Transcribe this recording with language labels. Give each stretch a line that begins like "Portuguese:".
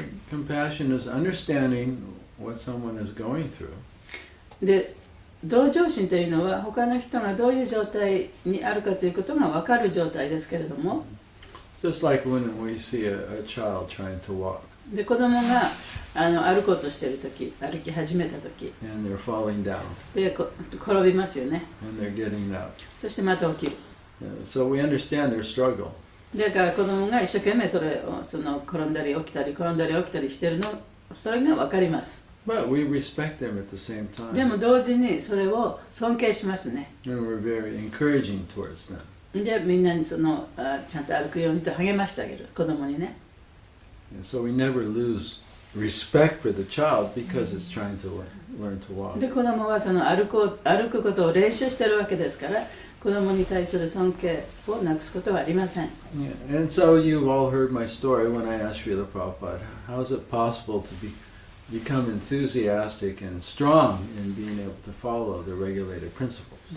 English: Compassion is understanding what someone is going through.
Japanese: で同情心というのは他の人がどういう状態にあるかということが分かる状態ですけれども、
English: Just like when we see a child trying to walk
Japanese: で子供が歩こうとしているとき、歩き始めたとき
English: and they're falling down
Japanese: で転びますよね。
English: and they're getting up.
Japanese: そしてまた起きる。
English: So we understand their struggle.
Japanese: だから子供が一生懸命その転んだり起きたり転んだり起きたりしてるの、それが分かります。
English: But we respect them at the same
Japanese: で
English: time.
Japanese: も同時にそれを尊敬しますね。
English: And we're very encouraging towards them.
Japanese: でみんなにちゃんと歩くようにと励ましてあげる、子供にね。
English: And so we never lose respect for the child because it's trying to learn to walk.
Japanese: で子供はその歩くことを練習してるわけですから、子供に対する尊敬をなくすことはありません。
English: Yeah. And so you've all heard my story when I asked Srila Prabhupada, how is it possible to become enthusiastic and strong in being able to follow the regulated principles.